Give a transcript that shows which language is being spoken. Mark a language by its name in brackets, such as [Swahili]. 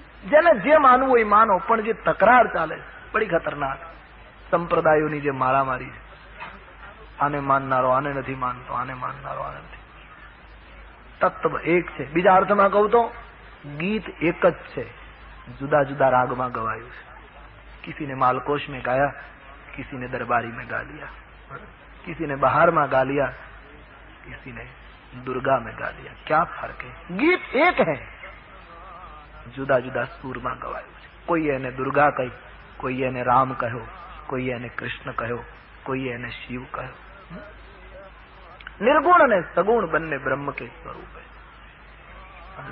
[Gujarati] જેને જે માનવું હોય માનો, પણ જે તકરાર ચાલે [Hindi] બડી ખતરનાક. [Gujarati] સંપ્રદાયોની જે મારામારી છે, આને માનનારો આને નથી માનતો, આને માનનારો આને નથી. તત્વ એક છે. બીજા અર્થમાં કહું તો ગીત એક જ છે, જુદા જુદા રાગમાં ગવાયું છે. [Hindi] किसी ने मालकोश में गाया, किसी ने दरबारी में गा लिया, किसी ने बाहर में गा लिया, किसी ने दुर्गा में गा लिया. क्या फर्क है? गीत एक है, [Gujarati] જુદા જુદા સૂરમાં ગવાયું છે. કોઈ એને દુર્ગા કહી, કોઈ એને રામ કહ્યો, કોઈ એને કૃષ્ણ કહ્યો, કોઈ એને શિવ કહ્યો. નિર્ગુણ અને સગુણ બંને બ્રહ્મ કે સ્વરૂપ છે.